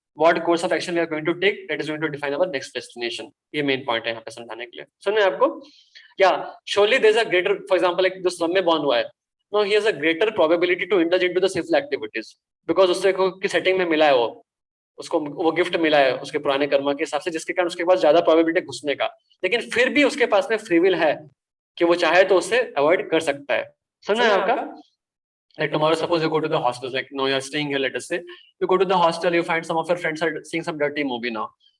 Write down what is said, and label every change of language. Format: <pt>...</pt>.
<en>what course of action we are going to take, that is going to define our next destination.</en> <hi>ये main point है यहाँ पे समझाने के लिए. सुन रहे हैं आपको?</hi> <en>Yeah, surely there is a greater, for example, like</en> <hi>जो slum में born हुआ है,</hi> <en>now he has a greater probability to indulge into the sinful activities</en> <hi>because उससे की setting में मिला है उसको वो गिफ्ट मिला है उसके पुराने कर्म के हिसाब से, जिसके कारण उसके पास ज्यादा प्रोबेबिलिटी घुसने का, लेकिन फिर भी उसके पास में फ्री विल है कि वो चाहे तो उससे अवॉइड कर सकता है. समझ रहे हैं आपका?</hi> <en>Like tomorrow, suppose you go to the hostel, like no, you are staying here. Let us say you go to the hostel, you find some of your friends are seeing some dirty movie now.</en>